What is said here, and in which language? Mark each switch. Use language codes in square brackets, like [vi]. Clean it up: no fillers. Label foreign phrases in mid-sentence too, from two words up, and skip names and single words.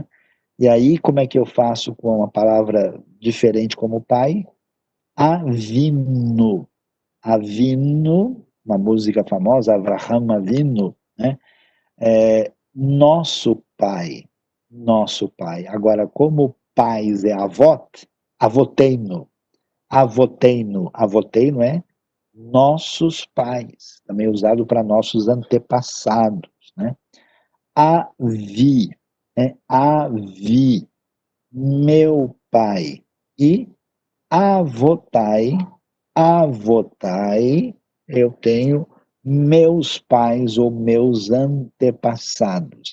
[pt] E aí, como é que eu faço com uma palavra diferente como pai? Avino. Avino, uma música famosa, [he] אברהם אבינו, [pt] né? Nosso pai, nosso pai. Agora, como pais é [he] אבות, אבותינו, אבותינו, אבותינו [pt] é nossos pais, também usado para nossos antepassados, né? [he] אבי, אבי, [pt] meu pai, e [he] אבותיי, אבותיי, [pt] eu tenho meus pais ou meus antepassados.